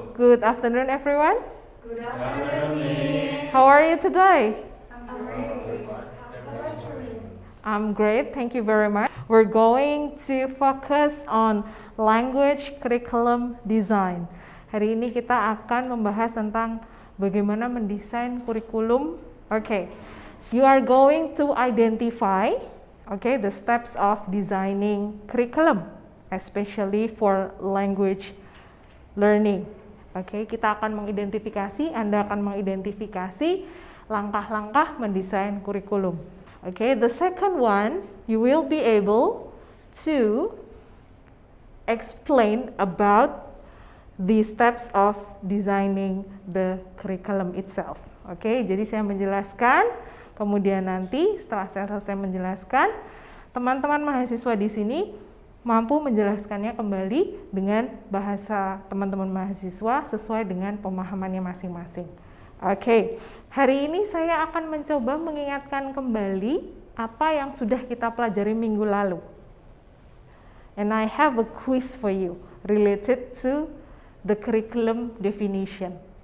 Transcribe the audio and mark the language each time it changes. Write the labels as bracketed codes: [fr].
[en] Good afternoon, everyone. Good afternoon, Miss. How are you today? I'm great. How about you, Miss? I'm great, thank you very much. We're going to focus on language curriculum design. [id] Hari ini kita akan membahas tentang bagaimana mendesain kurikulum. [en] Okay. You are going to identify, the steps of designing curriculum, especially for language learning. [id] Kita akan mengidentifikasi, Anda akan mengidentifikasi langkah-langkah mendesain kurikulum. The second one, you will be able to explain about the steps of designing the curriculum itself. Jadi saya menjelaskan. Kemudian nanti setelah saya selesai menjelaskan, teman-teman mahasiswa di sini mampu menjelaskannya kembali dengan bahasa teman-teman mahasiswa sesuai dengan pemahamannya masing-masing. Hari ini saya akan mencoba mengingatkan kembali apa yang sudah kita pelajari minggu lalu. [en] And I have a quiz for you related to the curriculum definition.